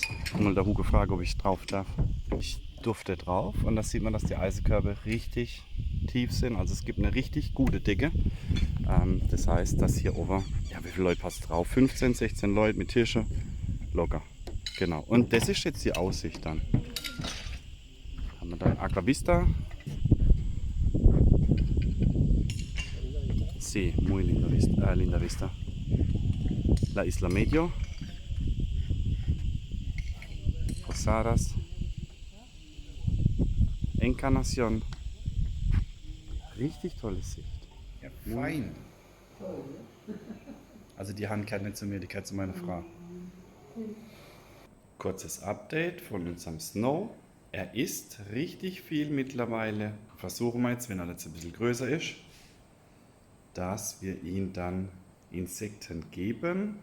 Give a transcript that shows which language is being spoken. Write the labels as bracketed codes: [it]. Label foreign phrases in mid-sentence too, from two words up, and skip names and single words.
[de] Und mal der Hugo gefragt, ob ich drauf darf. Ich durfte drauf und da sieht man, dass die Eisenkörbe richtig tief sind. Also es gibt eine richtig gute Decke. Das heißt, dass hier oben, ja, wie viele Leute passt drauf? 15, 16 Leute mit Tische, locker. Genau. Und das ist jetzt die Aussicht dann. Haben wir dann Aquavista. [es] Sí, muy linda vista. La Isla Medio. Posadas. Encarnacion. [de] Richtig tolle Sicht. Ja, fein. Also die Hand gehört nicht zu mir, die gehört zu meiner Frau. Kurzes Update von unserem Snow. Er isst richtig viel mittlerweile. Versuchen wir jetzt, wenn er jetzt ein bisschen größer ist, dass wir ihm dann Insekten geben.